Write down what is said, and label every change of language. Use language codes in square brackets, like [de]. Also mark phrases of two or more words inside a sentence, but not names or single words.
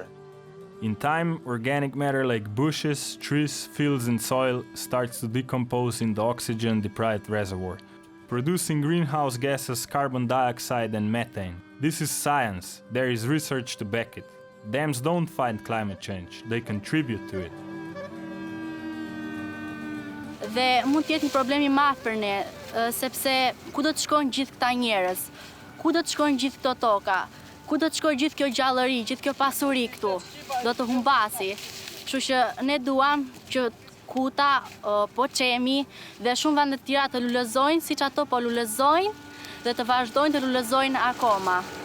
[en] In time, organic matter like bushes, trees, fields and soil starts to decompose in the oxygen-deprived reservoir, producing greenhouse gases carbon dioxide and methane. This is science. There is research to back it. Dams don't fight climate change, they contribute to it. [sq] Dhe mund të jetë një problem i madh për ne, sepse ku do të shkojnë gjithë këta njerëz? Ku do të shkojnë gjithë këto toka? Ku do të shkojë gjithë kjo gjallëri, gjithë kjo pasuri këtu? Do të humbasi. Kështu që ne duam që Kuta, Pocemi dhe shumë vende të tjera të lulëzojnë, siç ato po lulëzojnë dhe të vazhdojnë të lulëzojnë akoma.